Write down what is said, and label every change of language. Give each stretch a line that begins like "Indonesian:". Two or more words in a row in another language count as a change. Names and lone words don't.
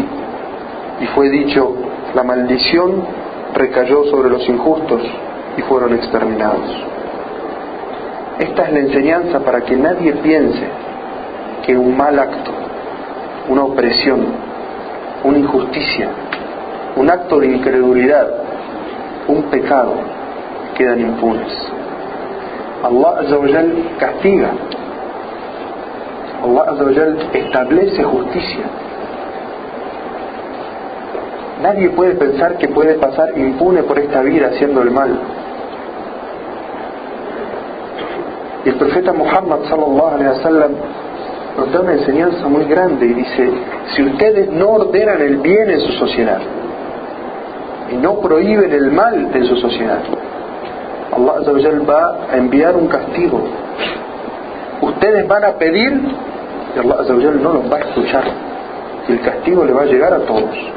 Spanish: Y fue dicho: la maldición recayó sobre los injustos y fueron exterminados. Esta es la enseñanza para que nadie piense que un mal acto, una opresión, una injusticia, un acto de incredulidad, un pecado, quedan impunes.
Arabic: الله عز وجل
Spanish: castiga.
Arabic: الله عز وجل
Spanish: establece justicia. Nadie puede pensar que puede pasar impune por esta vida haciendo el mal. Y el profeta Muhammad
Arabic: صلى الله عليه وسلم
Spanish: nos da una enseñanza muy grande y dice: si ustedes no ordenan el bien en su sociedad y no prohíben el mal en su sociedad,
Arabic: الله عز وجل
Spanish: va a enviar un castigo. Ustedes van a pedir y
Arabic: الله عز وجل
Spanish: no los va a escuchar, y el castigo le va a llegar a todos.